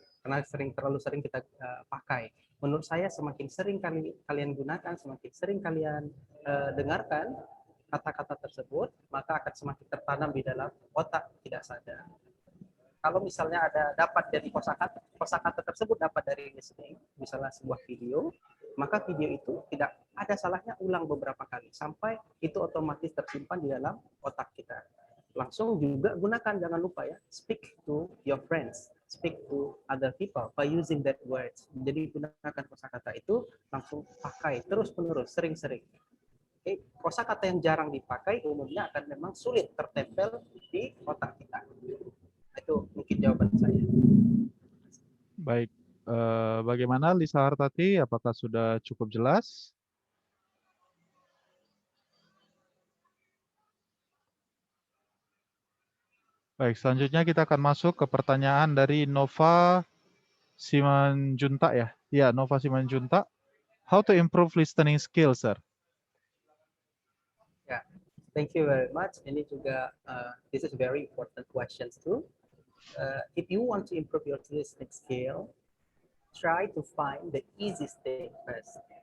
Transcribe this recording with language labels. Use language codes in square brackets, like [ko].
[id] Karena terlalu sering kita pakai. Menurut saya semakin sering kalian gunakan, semakin sering kalian dengarkan kata-kata tersebut, maka akan semakin tertanam di dalam otak tidak sadar. Kalau misalnya ada dapat dari kosakata tersebut dapat dari listening, misalnya sebuah video, maka video itu tidak ada salahnya ulang beberapa kali sampai itu otomatis tersimpan di dalam otak kita. Langsung juga gunakan, jangan lupa ya, [en] speak to your friends, speak to other people by using that words. [id] Jadi gunakan kosakata itu, langsung pakai terus-menerus, sering-sering. Oke, kosakata yang jarang dipakai umumnya akan memang sulit tertempel di otak kita. Itu mungkin jawaban saya. Baik, bagaimana Lisa Hartati? Apakah sudah cukup jelas? Baik, selanjutnya kita akan masuk ke pertanyaan dari Nova Simanjuntak ya. Ya, Nova Simanjuntak. [en] How to improve listening skills, sir? Ya, thank you very much. [id] Ini juga [en] this is very important questions too. If you want to improve your listening skill, try to find the easiest thing first.